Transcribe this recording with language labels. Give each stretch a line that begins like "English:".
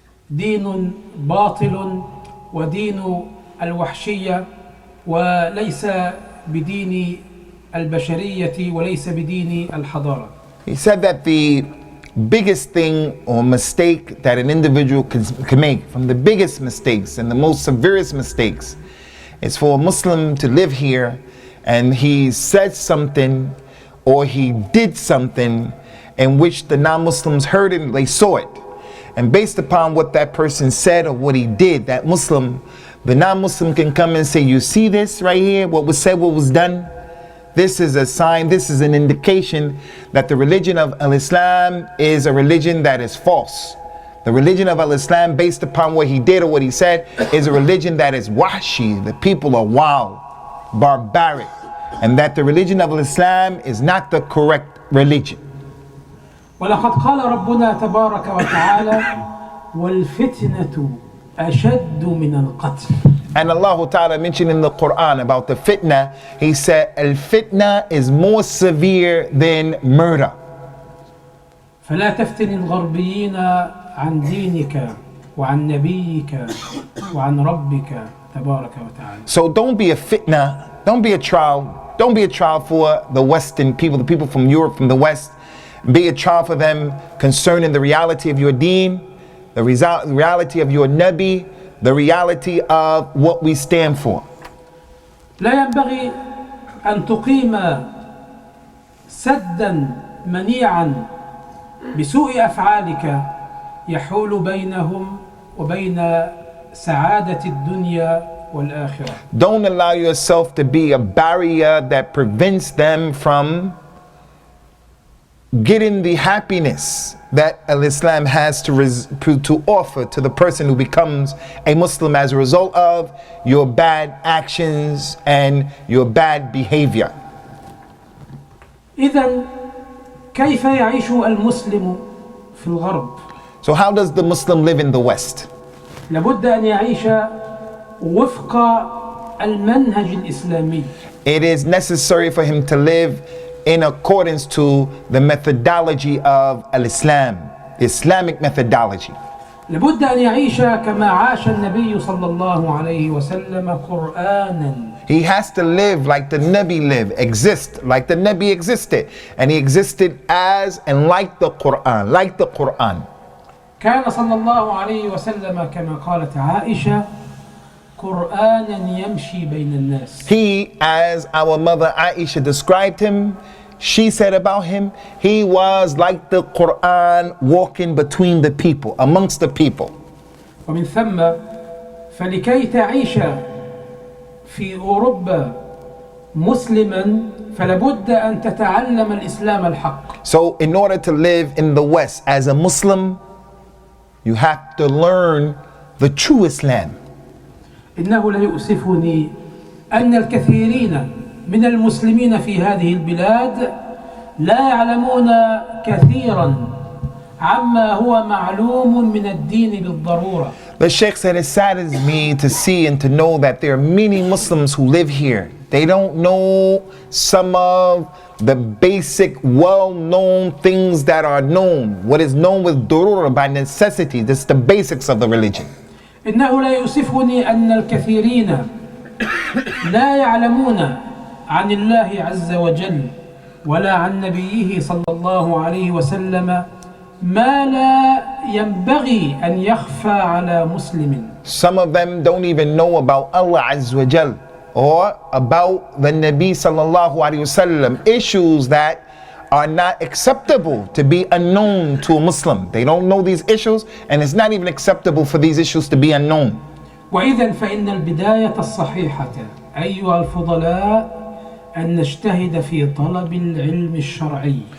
Arabic: دين باطل ودين الوحشية وليس بدين البشرية وليس بدين الحضارة.
English: He said that the biggest thing or mistake that an individual can make, from the biggest mistakes and the most severest mistakes, is for a Muslim to live here and he said something or he did something in which the non-Muslims heard it and they saw it. And based upon what that person said or what he did, that Muslim, the non-Muslim can come and say, you see this right here, what was said, what was done? This is a sign, this is an indication that the religion of Al-Islam is a religion that is false. The religion of Al-Islam, based upon what he did or what he said, is a religion that is wahshi. The people are wild, barbaric. And that the religion of Al-Islam is not the correct religion.
Arabic: ولقد قال ربنا تبارك وتعالى والفتنة أشد من القتل.
English: And Allah Ta'ala mentioned in the Qur'an about the fitna, He said, al-fitna is more severe than murder.
Arabic: فلا تفتن الغربيين عن دينك وعن نبيك وعن ربك تبارك وتعالى.
English: So don't be a fitna, don't be a trial for the Western people, the people from Europe, from the West. Be a trial for them concerning the reality of your deen, the reality of your Nabi, the reality of what we stand for.
Arabic: لا ينبغي أن تقيم سدا منيعا بسوء أفعالك يحول بينهم وبين سعادة الدنيا والآخرة.
English: Don't allow yourself to be a barrier that prevents them from getting the happiness that Al-Islam has to offer to the person who becomes a Muslim as a result of your bad actions and your bad behavior.
Arabic: إذن كيف يعيش المسلم في الغرب؟
English: So how does the Muslim live in the West?
Arabic: لابد أن يعيش وفق المنهج الإسلامي.
English: It is necessary for him to live in accordance to the methodology of Al-Islam, the Islamic methodology.
Arabic: لابد أن يعيش كما عاش النبي صلى الله عليه وسلم قرآنا.
English: He has to live like the Nabi lived, exist like the Nabi existed, and he existed as and like the Qur'an, like the Qur'an.
Arabic: كان صلى الله عليه وسلم كما قالت عائشة قرآنا يمشي بين الناس.
English: He, as our mother Aisha described him, she said about him, he was like the Qur'an walking between the people, amongst the people.
Arabic: ومن ثم فلكي تعيش في أوروبا مسلما فلابد أن تتعلم الإسلام الحق.
English: So in order to live in the West as a Muslim, you have to learn the true Islam.
Arabic: إنه ليؤسفني أن الكثيرين من المسلمين في هذه البلاد لا يعلمون كثيرا عما هو معلوم من الدين بالضرورة.
English: The Sheikh said, it saddens me to see and to know that there are many Muslims who live here. They don't know some of the basic, well-known things that are known. What is known with durura, by necessity. This is the basics of the religion.
Arabic: إنه لا يؤسفني أن الكثيرين لا يعلمون عن الله عز وجل ولا عن نبيه صلى الله عليه وسلم ما لا ينبغي أن يخفى على مسلم.
English: Some of them don't even know about Allah Azza wa Jal or about the Nabi sallallahu alayhi wasallam, issues that are not acceptable to be unknown to a Muslim. They don't know these issues, and it's not even acceptable for these issues to be unknown.
Arabic: وإذن فإن البداية الصحيحة أيها الفضلاء أن نجتهد في طلب العلم الشرعي.